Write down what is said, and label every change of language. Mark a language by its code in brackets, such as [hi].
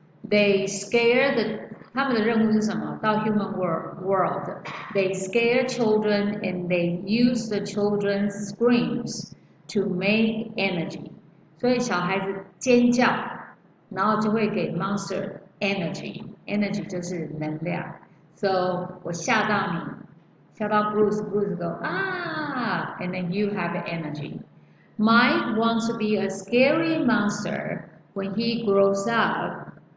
[en] They scare [zh] 他们的任务是什么？ [en] 到 human world, they scare children and they use the children's screams to make energy。 [zh] 所以小孩子尖叫，然后就会给 monster energy 就是能量。 [en] So [zh] 我吓到你，吓到 Bruce go 啊 [en] ，and then you have energy. Mike wants to be a scary monster when he grows up.